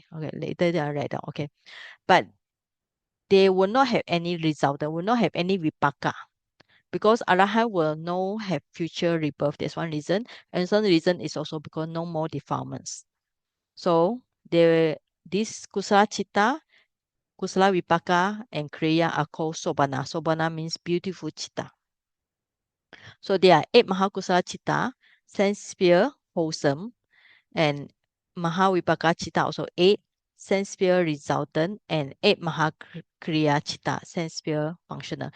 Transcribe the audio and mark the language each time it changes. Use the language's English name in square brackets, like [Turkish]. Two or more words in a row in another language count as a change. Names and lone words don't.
[English] Okay, later I write down. Okay, but they will not have any result. They will not have any vipaka, because Arahant will no have future rebirth. That's one reason, and some reason is also because no more defilements. So this [Pali] kusala chitta, kusala vipaka, [English] and kriya are called sobana. Sobana means beautiful chitta. So there are 8 [Pali] mahakusala chitta, [English] sense sphere, wholesome, and [Pali] Mahavipaka Chitta [English] also 8 sense sphere resultant, and 8 [Pali] Mahakriya Chitta [English] sense sphere functional.